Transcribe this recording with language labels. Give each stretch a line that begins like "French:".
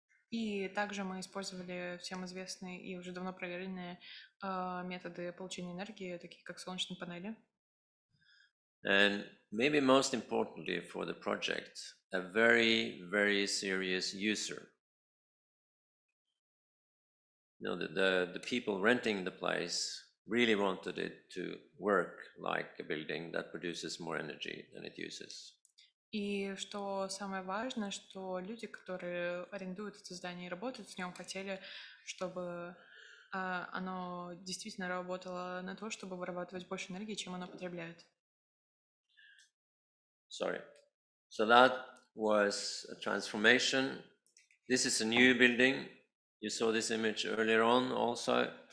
Russian: И также мы использовали всем известные и уже давно проверенные методы получения энергии, такие как солнечные панели.
English: And maybe most importantly for the project, a very, very serious user. You know, the people renting the place really wanted it to work like a building that produces more energy than it uses.
Russian: И что самое важное, что люди, которые арендуют это здание и работают в нем, хотели, чтобы оно действительно работало на то, чтобы вырабатывать больше энергии, чем оно потребляет.
English: Sorry. So that was a transformation. This is a new building. You saw this image earlier on also.